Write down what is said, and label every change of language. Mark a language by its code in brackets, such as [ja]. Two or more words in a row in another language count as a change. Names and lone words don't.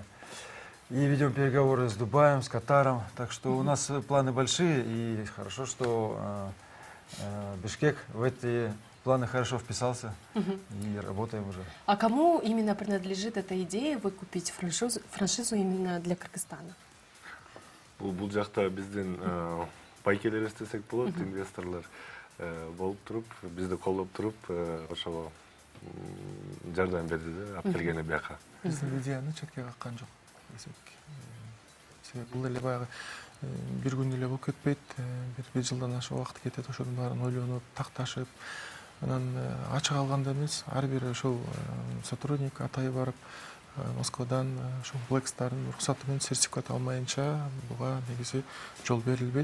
[ru] И ведем переговоры с Дубаем, с Катаром. Так что у нас планы большие, и хорошо, что Бишкек в эти планы хорошо вписался, и работаем уже. А кому именно принадлежит эта идея выкупить франшизу именно для Кыргызстана? [ky] Бул жакта биздин байкелер десек болот, инвесторлор болуп туруп, бизди колдоп туруп, ошого жардам берди да, алып келгени бияка. Биздин идеяны четке каккан жок десек. Себеби бул эле баягы бир күн эле болуп кетпейт, бир жылдан ашык убакыт кетет, ошонун баарын ойлонуп, такташып, анан ачык алганда эмес, ар бир ошол сотрудник атай барып Москвадан ошол Black Star'ын уруксаты менен сертификат алмайынча буга негизи жол берилбейт.